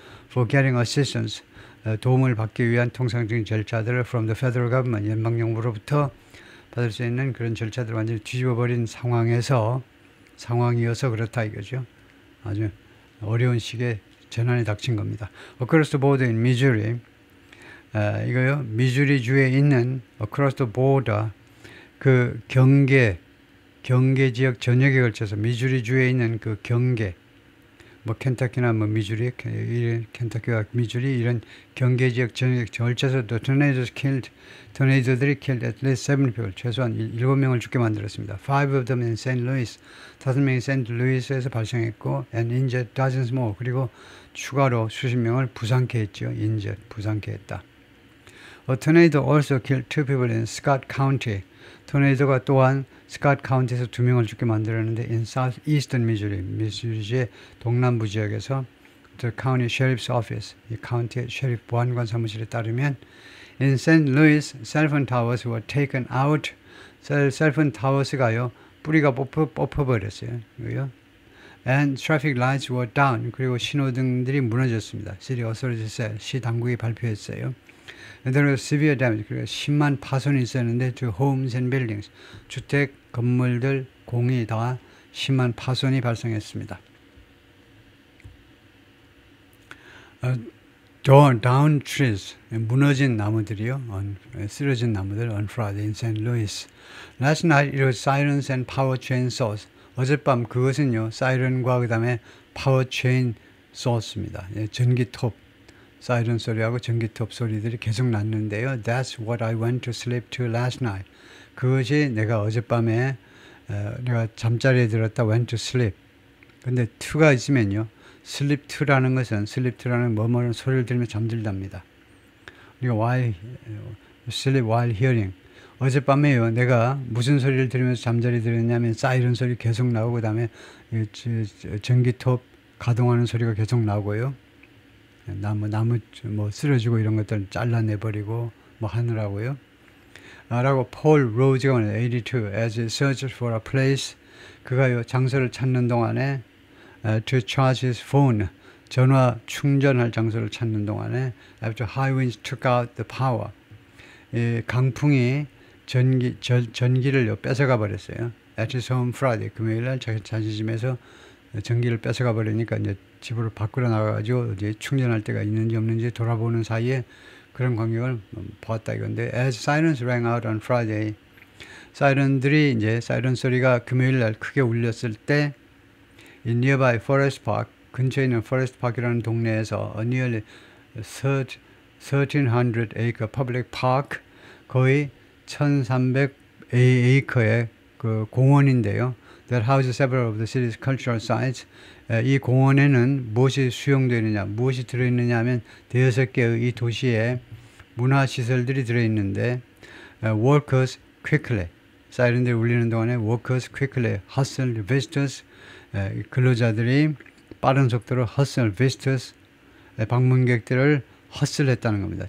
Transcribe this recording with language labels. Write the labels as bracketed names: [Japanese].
[English] for getting assistance [Korean] 도움을 받기 위한 통상적인 절차들을 [English] from the federal government [Korean] 연방정부로부터 받을 수 있는 그런 절차들을 완전히 뒤집어버린 상황이어서 그렇다 이거죠. 아주 어려운 시기에 재난이 닥친 겁니다. [English] Across the border in Missouri [Korean] 이거요. 미주리 주에 있는 [English] across the border [Korean] 그 경계 지역 전역에 걸쳐서 미주리 주에 있는 그 경계 뭐 켄터키나 뭐 미주리, 켄터키와 미주리 이런 경계 지역 절체에서도 토네이도들이 [English] killed at least 7 people, [Korean] 최소한 7명을 죽게 만들었습니다. [English] 5 of them in St. [Korean] Louis, 5명이 세인트루이스에서 발생했고, [English] and injured dozens more, [Korean] 그리고 추가로 수십 명을 부상케 했죠. injured, 부상케 했다. [English] A tornado also killed 2 people in Scott County. [Korean] 토네이도가 또한 스캇 카운티에서 2명을 죽게 만들었는데 [English] in southeastern Missouri, [Korean] 미주리주의 동남부 지역에서 [English] the county sheriff's office, [Korean] 이 카운티 셰리프 보안관 사무실에 따르면 [English] in St. Louis, cell phone towers were taken out. [Korean] 셀폰 타워스가요 뿌리가 뽑혀버렸어요. [English] And traffic lights were down. [Korean] 그리고 신호등들이 무너졌습니다. [English] City authorities said, [Korean] 시 당국이 발표했어요. [English] There was severe damage. [Korean] 그리고 심한 파손이 있었는데 [English] to homes and buildings. [Korean] 주택, 건물들, 공이 다 심한 파손이 발생했습니다. [English] Down trees, [Korean] 무너진 나무들이요. 쓰러진 나무들 [English] on Friday in St. Louis. Last night it was sirens and power chain saws. [Korean] 어젯밤 그것은요. 사이렌과 그 다음에 파워 체인 소스입니다. 전기톱. 사이렌 소리하고 전기톱 소리들이 계속 났는데요. [English] That's what I went to sleep to last night. [Korean] 그것이 내가 어젯밤에 내가 잠자리에 들었다 [English] went to sleep. [Korean] 근데 to가 있으면요. sleep to라는 것은 sleep to라는 뭐뭐는 소리를 들으며 잠들답니다. 그러니까 [English] while sleep while hearing. [Korean] 어젯밤에요. 내가 무슨 소리를 들으면서 잠자리에 들었냐면 사이렌 소리 계속 나오고 그다음에 전기톱 가동하는 소리가 계속 나오고요. 나무 뭐 쓰러지고 이런 것들 잘라내버리고 뭐 하느라고요. 라고 폴 로즈가 말해요. [English] 82 as he searched for a place. [Korean] 그가요 장소를 찾는 동안에 [English] to charge his phone. [Korean] 전화 충전할 장소를 찾는 동안에 [English] after high winds took out the power. [Korean] 강풍이 전기를 뺏어가 버렸어요. [English] At his home Friday. [Korean] 금요일날 자기 집에서 전기를 뺏어가 버리니까 이제 집으로 밖으로 나가가지고 이제 충전할 때가 있는지 없는지 돌아보는 사이에 그런 광경을 보았다 이건데, [English] as sirens rang out on Friday, [Korean] 사이렌 소리가 금요일날 크게 울렸을 때, [English] in nearby Forest Park, [Korean] 근처에 있는 Forest Park이라는 동네에서 [English] a nearly 1,300 acre public park, [Korean] 거의 1,300에이커의 그 공원인데요. [English] That houses several of the city's cultural sites. [Korean] 이 공원에는 무엇이 수용되어 있느냐, 무엇이 들어있느냐 하면 6개의 이 도시에 문화시설들이 들어있는데 [English] workers quickly, [Korean] 사이렌들이 울리는 동안에 [English] workers quickly hustle visitors, [Korean] 근로자들이 빠른 속도로 [English] hustle visitors, [Korean] 방문객들을 hustle했다는 겁니다.